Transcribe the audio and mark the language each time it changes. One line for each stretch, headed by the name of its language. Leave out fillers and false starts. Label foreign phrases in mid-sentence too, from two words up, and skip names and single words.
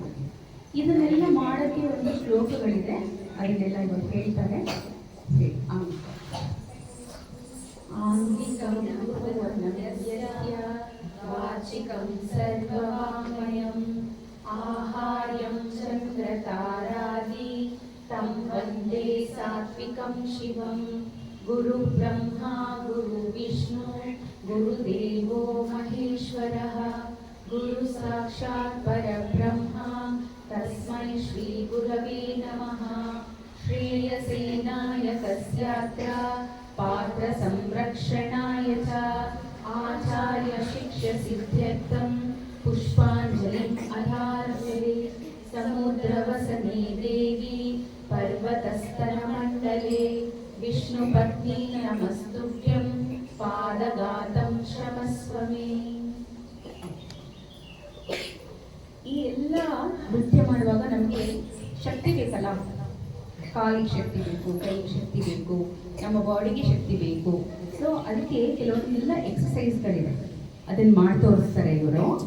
Kannada: ಇದನ್ನೆಲ್ಲ ಮಾಡೋಕ್ಕೆ ಒಂದು ಶ್ಲೋಕಗಳಿದೆ, ಅದನ್ನೆಲ್ಲ ಇವಾಗ ಹೇಳ್ತಾರೆ.
Sanskrit: ಆಂಗಿಕಂ ವಾಚಿಕಂ ಸರ್ವವಾಮಯಂ ಆಹಾರ್ಯಂ ಚಂದ್ರತಾರಾದಿ तं वन्दे सात्विकं शिवं. गुरु ब्रह्मा गुरु विष्णु गुरुदेवो महेश्वरः. गुरु साक्षात् परब्रह्म तस्मै श्री गुरवे नमः. श्रेयसेनाय तस्यात्र पात्र संरक्षणाय च आचार्य शिष्य सिद्ध्यर्थं पुष्पाञ्जलिम् अधारयते. समुद्रवसने देवी पर्वतस्तनमण्डले विष्णुपत्नी नमस्तुभ्यं पादघातं क्षमस्व मे.
Kannada: ಈ ಎಲ್ಲ ನೃತ್ಯ ಮಾಡುವಾಗ ನಮಗೆ ಶಕ್ತಿ ಬೇಕಲ್ಲ, ಕಾಲಿಗೆ ಶಕ್ತಿ ಬೇಕು, ಕೈಗೆ ಶಕ್ತಿ ಬೇಕು, ನಮ್ಮ ಬಾಡಿಗೆ ಶಕ್ತಿ ಬೇಕು. ಸೊ ಅದಕ್ಕೆ ಕೆಲವೊಂದೆಲ್ಲ ಎಕ್ಸಸೈಸ್ಗಳಿವೆ, ಅದನ್ನು ಮಾಡಿ ತೋರಿಸ್ತಾರೆ ಇವರು.